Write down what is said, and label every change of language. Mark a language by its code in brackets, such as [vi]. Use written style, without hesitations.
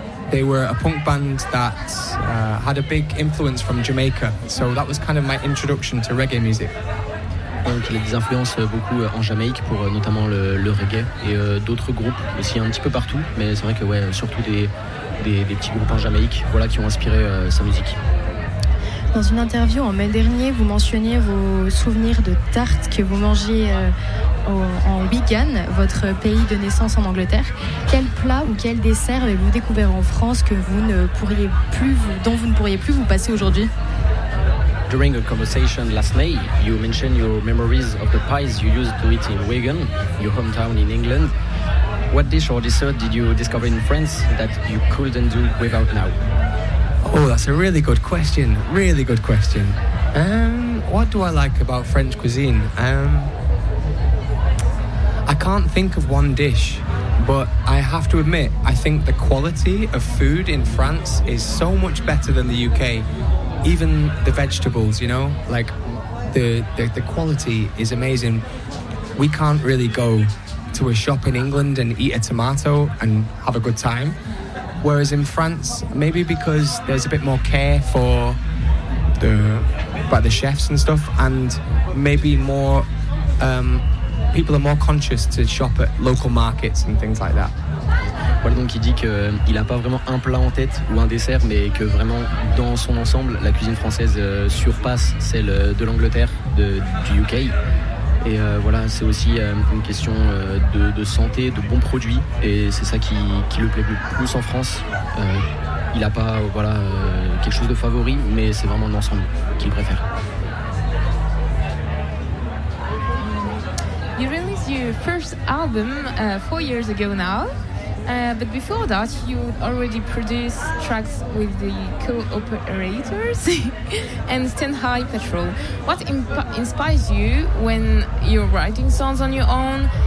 [en] They were a punk band that had a big influence from Jamaica, so that was kind of my introduction to reggae music. [fr] Donc il a des influences beaucoup en Jamaïque pour notamment le reggae et d'autres groupes aussi un petit peu partout, mais c'est vrai que ouais, surtout des petits groupes en Jamaïque, voilà, qui ont inspiré sa musique. Dans une interview en mai dernier, vous mentionniez vos souvenirs de tartes que vous mangez en Wigan, votre pays de naissance en Angleterre. Quel plat ou quel dessert avez-vous découvert en France dont vous ne pourriez plus vous passer aujourd'hui? [en] During a conversation last May, you mentioned your memories of the pies you used to eat in Wigan, your hometown in England. What dish or dessert did you discover in France that you couldn't do without now? Oh, that's a really good question. Really good question. What do I like about French cuisine? I can't think of one dish, but I have to admit, I think the quality of food in France is so much better than the UK. Even the vegetables, you know, like the quality is amazing. We can't really go to a shop in England and eat a tomato and have a good time. Whereas in France, maybe because there's a bit more care by the chefs and stuff, and maybe more people are more conscious to shop at local markets and things like that. [fr] Voilà, donc il dit qu'il n'a pas vraiment un plat en tête ou un dessert, mais que vraiment dans son ensemble, la cuisine française surpasse celle de l'Angleterre, du UK. Et voilà, c'est aussi une question de santé, de bons produits, et c'est ça qui le plaît le plus en France. Il n'a pas quelque chose de favori, mais c'est vraiment l'ensemble qu'il préfère. [en] You released your first album 4 years ago now. But before that, you already produced tracks with the co-operators and Stand High Patrol. What inspires you when you're writing songs on your own?